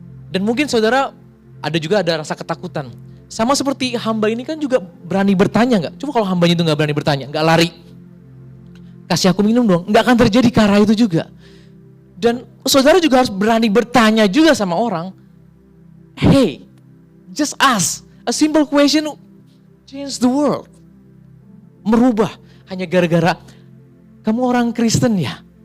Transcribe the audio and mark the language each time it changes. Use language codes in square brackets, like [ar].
[id] Dan mungkin saudara ada rasa ketakutan. Sama seperti hamba ini kan juga berani bertanya gak? Coba kalau hambanya itu gak berani bertanya, gak lari. Kasih aku minum dong, gak akan terjadi ke arah itu juga. Dan saudara juga harus berani bertanya juga sama orang. [en] Hey, just ask. A simple question change the world. [id] Merubah. Hanya gara-gara kamu orang Kristen ya.